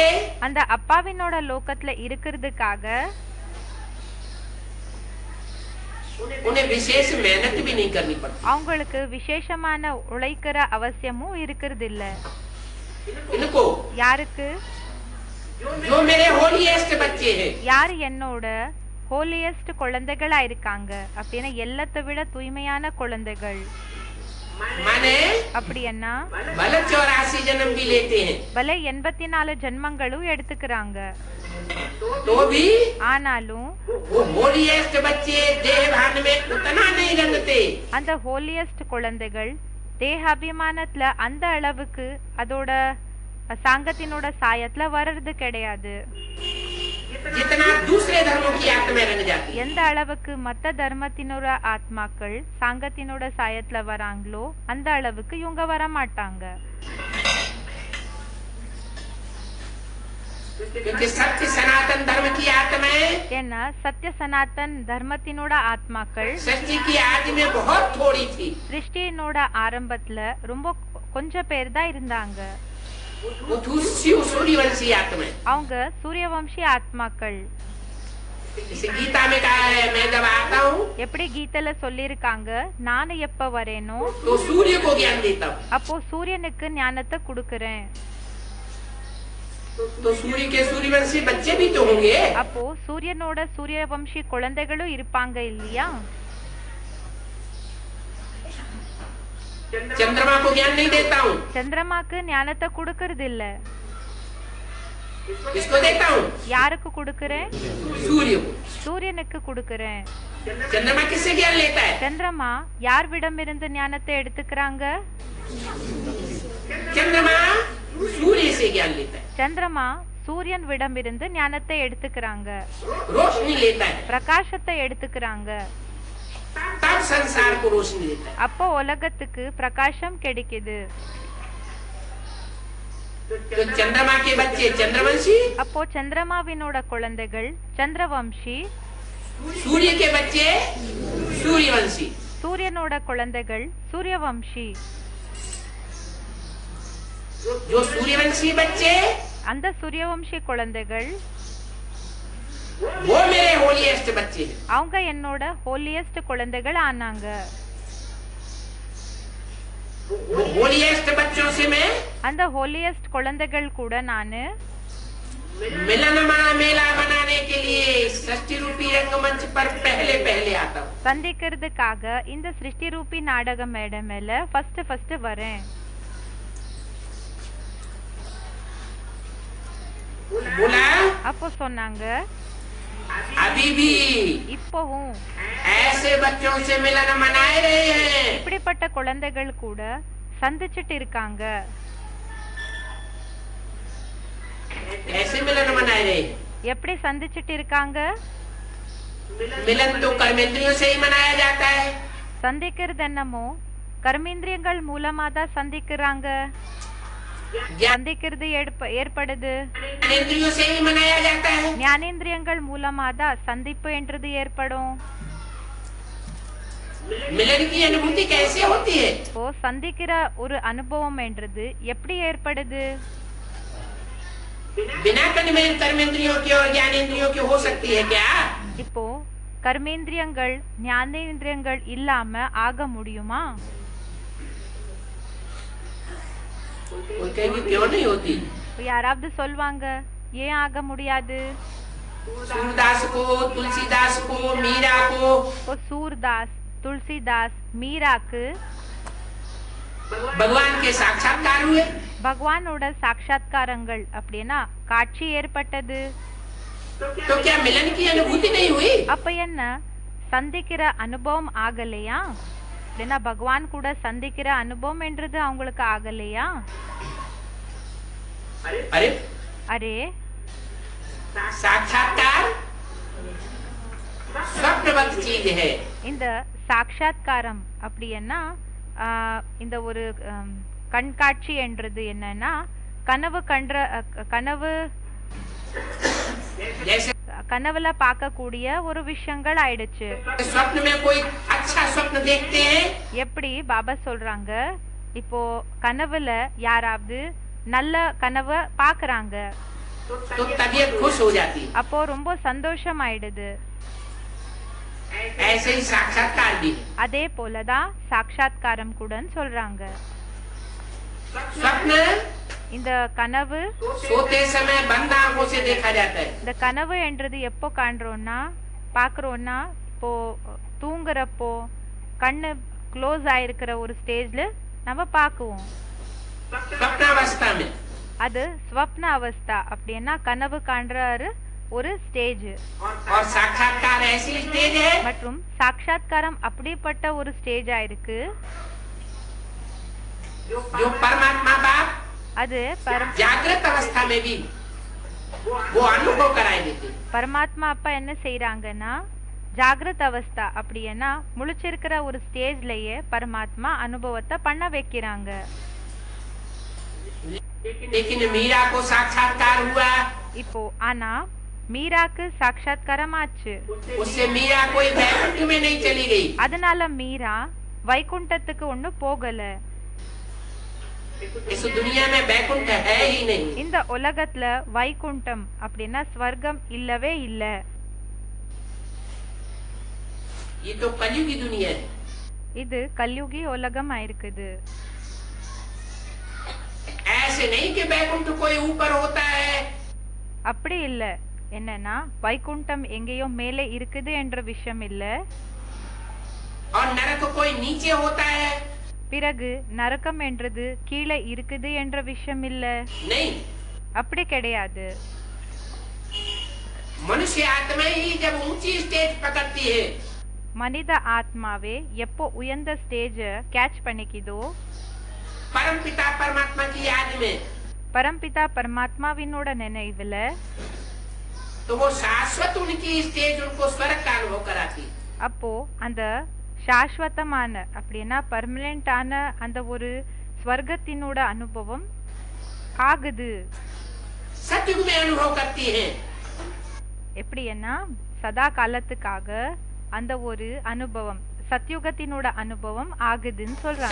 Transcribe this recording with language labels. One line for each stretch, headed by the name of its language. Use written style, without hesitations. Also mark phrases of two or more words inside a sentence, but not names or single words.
Tamil: அந்த அப்பாவினோட லோகத்துல இருக்கிறதுக்காக
Hindi: उन्हें विशेष मेहनत भी नहीं करनी पड़ती।
Tamil: அவங்களுக்கு விசேஷமான உழைக்கிற அவசியமும் இருக்கிறது இல்ல.
Hindi: इनको
Tamil: யாருக்கு?
Hindi: जो मेरे होलीएस्ट बच्चे हैं
Tamil: யார் என்னோட ஹோலியஸ்ட் குழந்தைகளா இருக்காங்க அப்படின்னா எல்லாத்தை விட தூய்மையான குழந்தைகள்.
Hindi: माने
Tamil: அப்படி என்ன
Hindi: भले 84 जन्म भी लेते हैं
Tamil: பல 84 ஜென்மங்களும் எடுத்துக்கிறாங்க.
Hindi: तो भी
Tamil: ஆனாலும்
Hindi: वो होलीएस्ट बच्चे देह भान में उतना नहीं रंगते।
Tamil: அந்த ஹோலியஸ்ட் குழந்தைகள் தேகாபிமானத்துல அந்த அளவுக்கு அதோட சாங்கத்தினோட சாயத்துல வர்றது கிடையாது.
Hindi: जितना दूसरे धर्मों की आत्मा रंग जाती है।
Tamil: எந்த அளவுக்கு மத்த தர்மத்தினோட ஆத்மாக்கள் சாங்கத்தினோட சாயத்துல வராங்களோ அந்த அளவுக்கு இவங்க வர மாட்டாங்க.
Hindi: क्योंकि सत्य सनातन धर्म की आत्माएं
Tamil: ஏன்னா சத்திய சனாதன் தர்மத்தினோட ஆத்மாக்கள்
Hindi: सृष्टि की आज में बहुत थोड़ी थी।
Tamil: சிருஷ்டியினோட ஆரம்பத்துல ரொம்ப கொஞ்ச பேர் தான் இருந்தாங்க.
Hindi: वो सूर्यवंशी आत्मा।
Tamil: அவங்க சூரியவம்சி ஆத்மாக்கள்.
Hindi: इसे गीता में कहा है, मैं जब आता हूँ
Tamil: எப்படி கீதைல சொல்லிருக்காங்க, நான் எப்ப வரேனோ
Hindi: तो सूर्य को ज्ञान देता हूँ।
Tamil: அப்போ சூரியனுக்கு ஞானத்தை கொடுக்கறேன்.
Hindi: तो सूर्य के सूर्यवंशी बच्चे भी तो होंगे।
Tamil: அப்போ சூரியனோட சூரியவம்சி குழந்தைகளும் இருப்பாங்க இல்லையா?
Hindi: चंद्रमा को ज्ञान नहीं देता हूँ।
Tamil: சந்திரமாக்கு ஞானத்தை கொடுக்கறது இல்ல.
Hindi: किसको देता हूँ?
Tamil: யாருக்கு கொடுக்கறேன்?
Hindi: सूर्य को।
Tamil: சூரியனுக்கு கொடுக்கறேன்.
Hindi: चंद्रमा किससे ज्ञान लेता है?
Tamil: சந்திரமா யார்விடம் இருந்து ஞானத்தை எடுத்துக்கறாங்க?
Hindi: चंद्रमा सूर्य से ज्ञान लेता है।
Tamil: சந்திரமா சூரியன் விடம் இருந்து ஞானத்தை எடுத்துக்கறாங்க,
Hindi: रोशनी लेता है,
Tamil: பிரகாசத்தை எடுத்துக்கறாங்க.
Hindi: तब संसार को रोशनी देता है।
Tamil: அப்போ உலகத்துக்கு பிரகாசம் கிடைக்குது.
Hindi: तो चंद्रमा के बच्चे चंद्रवंशी,
Tamil: அப்போ சந்திரமாவினோட குழந்தைகள் சந்திரவம்சி,
Hindi: सूर्य के बच्चे सूर्यवंशी।
Tamil: சூரியனோட குழந்தைகள் சூரியவம்சி.
Hindi: जो सूर्यवंशी बच्चे,
Tamil: அந்த சூரியவம்சி குழந்தைகள்
Hindi: वो मेरे होलीएस्ट बच्चे हैं।
Tamil: அவங்க என்னோட ஹோலியஸ்ட் குழந்தைகள் ஆனாங்க.
Hindi: वो होलीएस्ट बच्चों से मैं
Tamil: அந்த ஹோலியஸ்ட் குழந்தைகள் கூட நானு
Hindi: मिलन मेला बनाने के लिए सृष्टि रूपी रंगमंच पर पहले पहले आता हूँ।
Tamil: சந்திக்கிறதுக்காக இந்த சிருஷ்டி ரூபி நாடக மேடை மேல ஃபர்ஸ்ட் வரேன்.
Hindi: बोला
Tamil: அப்போ சொன்னாங்க,
Hindi: अभी भी
Tamil: இப்பவும்
Hindi: ऐसे बच्चों से मिलन मनाए रहे हैं।
Tamil: இப்படிப்பட்ட குழந்தைகள் கூட சந்திச்சிட்டு இருக்காங்க.
Hindi: ऐसे मिलन मनाए रहे हैं।
Tamil: எப்படி சந்திச்சிட்டு இருக்காங்க?
Hindi: मिलन तो कर्मेंद्रियों से ही मनाया जाता है।
Tamil: சந்திக்கிறது என்னமோ கர்மேந்திரியங்கள் மூலமா தான் சந்திக்கிறாங்க. சந்திக்கிறது ஏற்படுது
Hindi: ज्ञानेंद्रियों से ही मनाया जाता है।
Tamil: ஞானேந்திரியங்கள் மூலமா தான் சந்திப்பு என்றது ஏற்படும்.
Hindi: मिलन की अनुभूति कैसे होती है?
Tamil: இப்போ சந்திக்கிற ஒரு அனுபவம் என்றது எப்படி ஏற்படுது?
Hindi: बिना कर्मेंद्रियों के और ज्ञानेंद्रियों के हो सकती है क्या?
Tamil: இப்போ கர்மேந்திரியங்கள் ஞானேந்திரியங்கள் இல்லாம ஆக முடியுமா?
Hindi: कोई कहेगी क्यों नहीं होती?
Tamil: யாராவது சொல்வாங்க ஏன் ஆக முடியாது?
Hindi: सूरदास को, तुलसीदास को, मीरा को
Tamil: இப்போ சூர்தாஸ், துளசிதாஸ், மீராக்கு
Hindi: भगवान के साक्षात्कार हुए।
Tamil: பகவானோட சாட்சாத்காரங்கள் அப்படின்னா காட்சி ஏற்பட்டது.
Hindi: तो क्या मिलन की अनुभूति नहीं हुई?
Tamil: அப்ப என்ன சந்திக்கிற அனுபவம் ஆகலையா? அப்படின்னா பகவான் கூட சந்திக்கிற அனுபவம் என்றது அவங்களுக்கு ஆகலையா?
Hindi: अरे
Tamil: அரே
Hindi: साक्षात्कार स्वप्नवत चीज है।
Tamil: இந்த சாட்சாத்காரம் அப்படின்னா இந்த ஒரு கண்காட்சி என்றது என்னன்னா கனவுல பார்க்கக்கூடிய ஒரு விஷயங்கள் ஆயிடுச்சு.
Hindi: स्वप्न में कोई अच्छा स्वप्न देखते हैं।
Tamil: எப்படி பாபா சொல்றாங்க, இப்போ கனவுல யாராவது நல்ல கனவை பாக்குறாங்க,
Hindi: तो तबीयत खुश हो जाती है।
Tamil: அப்போ ரொம்ப சந்தோஷம் ஆயிடுது.
Hindi: ऐसे ही साक्षात्कार भी है।
Tamil: அதே போலதான் சாட்சாத்காரம் கூட சொல்றாங்க.
Hindi: स्वप्न
Tamil: இந்த கனவு
Hindi: सोते समय बंद आंखों से देखा जाता है।
Tamil: இந்த கனவு என்றது எப்போ காண்றோம்னா பாக்குறோம்னா இப்போ தூங்குறப்போ கண்ணு க்ளோஸ் ஆயிருக்கிற ஒரு ஸ்டேஜ்ல நம்ம பாக்குவோம்.
Hindi: स्वप्नावस्था में
Tamil: அது ஸ்வப்ன அவஸ்தா அப்படின்னா கனவு காண்றாரு ஒரு ஸ்டேஜ்.
Hindi: और साक्षात्कार ऐसी स्टेज है
Tamil: மற்றும் சாட்சாத்காரம் அப்படிப்பட்ட ஒரு ஸ்டேஜா இருக்கு.
Hindi: जो परमात्मा बाप
Tamil: அது
Hindi: जागृत अवस्था में भी वो अनुभव कराए देते।
Tamil: பரமாத்மா அப்பா என்ன செய்யறாங்கன்னா ஜாகிரத் அவஸ்தா அப்படின்னா முழிச்சிருக்கிற ஒரு ஸ்டேஜ்லயே பரமாத்மா அனுபவத்தை பண்ண வைக்கிறாங்க.
Hindi: लेकिन मीरा को साक्षात्कार हुआ।
Tamil: இப்போ ஆனா மீராக்கு சாட்சாத்காரம் ஆச்சு.
Hindi: उससे मीरा कोई वैकुंठ में नहीं चली गई।
Tamil: அதனால மீரா வைகுண்டத்துக்கு ஒண்ணு போகல.
Hindi: इस दुनिया में वैकुंठ है ही नहीं।
Tamil: இந்த உலகத்துல வைகுண்டம் அப்படின்னா ஸ்வர்க்கம் இல்லவே இல்ல.
Hindi: ये तो कलयुगी दुनिया है।
Tamil: இது கல்யுகி உலகம் ஆயிருக்குது.
Hindi: ऐसे नहीं कि वैकुंठ कोई ऊपर होता है।
Tamil: அப்படி இல்ல. என்னன்னா வைகுண்டம் எங்கேயோ மேலே இருக்குது என்ற விஷயம் இல்ல.
Hindi: और नरक कोई नीचे होता है।
Tamil: பிறகு நரகம் என்றது கீழே இருக்குது என்ற விஷயம் இல்ல.
Hindi: नहीं,
Tamil: அப்படி கிடையாது.
Hindi: मनुष्य आत्मा ही जब ऊंची स्टेज पकड़ती है,
Tamil: மனித ஆத்மாவே எப்போ உயர்ந்த ஸ்டேஜ கேட்ச் பண்ணிக்குதோ,
Hindi: परम पिता परमात्मा की याद में,
Tamil: பரம்பிதா பரமாத்மாவினோட நினைவுல,
Hindi: तो वो शाश्वत उनकी स्टेज उनको स्वर्ग का अनुभव कराती।
Tamil: அப்போ அந்த சாஸ்வதமான அப்படின்னா பர்மனெண்டான அந்த ஒரு ஸ்வர்க்கத்தினோட அனுபவம் ஆகுது.
Hindi: सतयुग में अनुभव करती है।
Tamil: எப்படின்னா சதா காலத்துக்காக அந்த ஒரு அனுபவம் சத்யுகத்தினோட அனுபவம் ஆகுதுன்னு சொல்றாங்க.